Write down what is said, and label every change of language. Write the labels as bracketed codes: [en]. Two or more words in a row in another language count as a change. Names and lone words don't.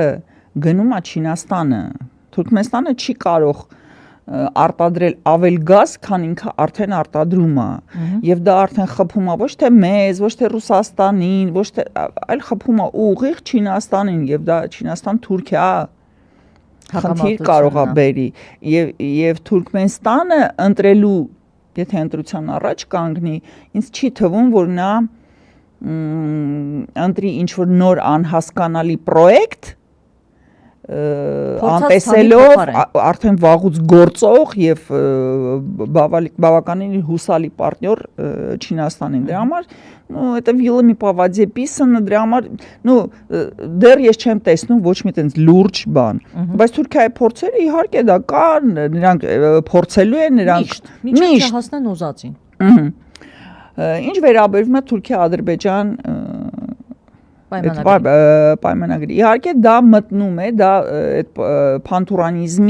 [hy] գնում է Չինաստանը։ Թուրքմենստանը չի կարող արտադրել ավել գազ, քան ինքը արդեն արտադրում է, եւ դա արդեն խփում է ոչ թե մեզ, ոչ թե Ռուսաստանին, ոչ թե այլ խփում է ուղիղ Չինաստանին, եւ դա Չինաստան-Թուրքիա խնդիր կարող է բերի, եւ Թուրքմենստանը ընտրելու, եթե ընտրության առաջ կանգնի, ինձ չի թվում, որ նա ընտրի ինչ-որ նոր անհասկանալի պրոյեկտ անտեսելով արդեն վաղուց գործող եւ բավականին հուսալի պարտներ Չինաստանին։ Դրա համար [ru] это вилами по воде писано, [hy] դրա համար դեռ ես չեմ տեսնում ոչ մի տենց լուրջ բան։ Բայց Թուրքիայի փորձերը իհարկե դա կան, նրանք փորձելու են, նրանք միշտ հասնեն ուզածին։ Ինչ վերաբերում է Թուրքիա-Ադրբեջան պայմանագրի։ Իհարկե դա մտնում է, դա այդ փանթուրանիզմի